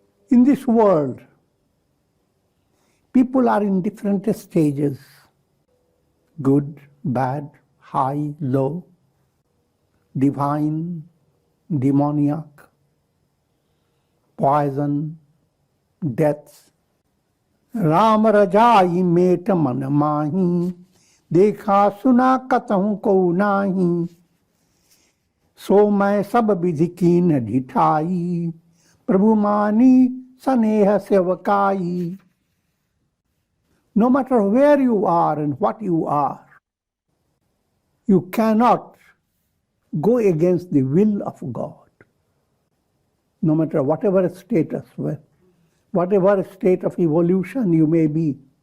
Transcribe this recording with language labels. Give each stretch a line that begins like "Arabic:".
English: In this world, people are in different stages: good, bad, high, low, divine, demoniac, poison, death.
Awadhi: राम रजाई मेट मन माही, देखा सुना कतहु को नाही, सो मैं सब विधि कीन ढिठाई, प्रभु मानी स्नेह सेवकाई.
English: No matter where you are and what you are, you cannot go against the will of God. No matter whatever status, whatever state of evolution you may be.